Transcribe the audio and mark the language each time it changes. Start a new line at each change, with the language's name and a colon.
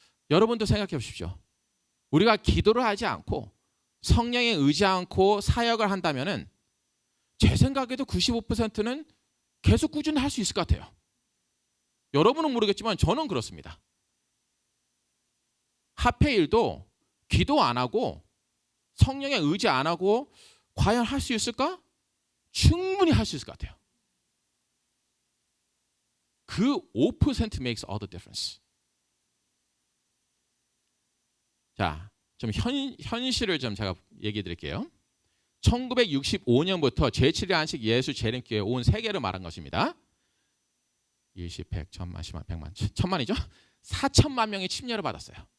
Korean: 여러분도 생각해 보십시오. 우리가 기도를 하지 않고 성령에 의지 않고 사역을 한다면은 제 생각에도 95%는 계속 꾸준히 할 수 있을 것 같아요. 여러분은 모르겠지만 저는 그렇습니다. 합회 일도 기도 안 하고 성령에 의지 안 하고 과연 할 수 있을까? 충분히 할 수 있을 것 같아요.
English: 그 5% makes all the difference.
Korean: 자, 좀 현실을 좀 제가 얘기해 드릴게요. 1965년부터 제7일 안식 예수 재림교회 온 세계를 말한 것입니다. 20, 100, 1000만, 10만, 100만, 1000만이죠? 4천만 명이 침례를 받았어요.